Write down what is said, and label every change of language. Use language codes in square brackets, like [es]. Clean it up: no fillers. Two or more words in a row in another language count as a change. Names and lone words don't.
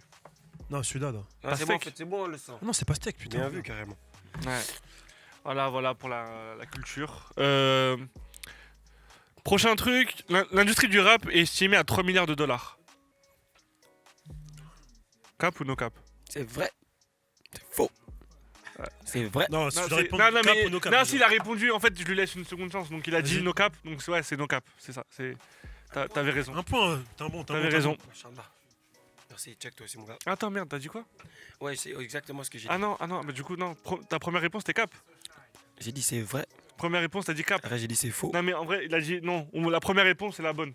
[fr] Non, celui-là, là. Ah, c'est bon, en Pastèque. fait, c'est bon, on le sent. Ah non, c'est pas steak, putain. Bien vu, carrément. Ouais. Voilà pour la culture. Prochain truc, l'industrie du rap est estimée à 3 milliards de dollars. Cap ou [en] no cap? [fr] C'est vrai. C'est faux. C'est vrai. Non, si Non, tu dois c'est- répondre non, cap mais- ou [en] no cap. [fr] non, déjà. s'il a répondu, en fait, je lui laisse une seconde chance. Donc il a dit Vas-y. [en] no cap, [fr] donc ouais, c'est [en] no cap, [fr] c'est ça. T'avais raison. Un point, hein. T'as un bon. T'avais raison. Machallah. Merci, check toi aussi, mon gars. Attends, merde, t'as dit quoi? Ouais, c'est exactement ce que j'ai dit. Ah non, mais du coup, non. Ta première réponse, c'était cap. J'ai dit c'est vrai. Première réponse, t'as dit cap. Après, j'ai dit c'est faux. Non, mais en vrai, il a dit non. La première réponse, c'est la bonne.